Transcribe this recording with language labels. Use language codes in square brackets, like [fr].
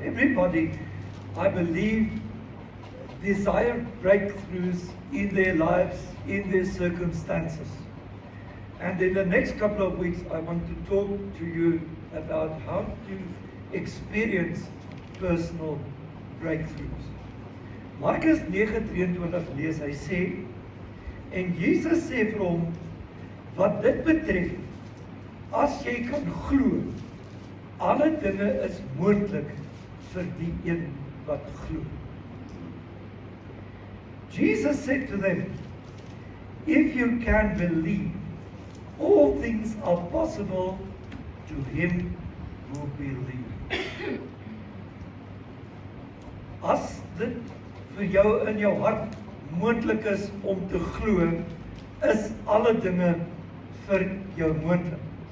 [en] Everybody, I believe, desire breakthroughs in their lives, in their circumstances. And in the next couple of weeks, I want to talk to you about how to experience personal breakthroughs. [af] Markus 9:23 lees, hy sê, en Jesus sê vir hom, wat dit betref, as jy kan glo, alle dinge is moontlik vir die een wat glo. [en] Jesus said to them, if you can believe, all things are possible to him who believes. [af] As dit vir jou in jou hart moontlik is om te glo, is alle dinge vir jou moontlik.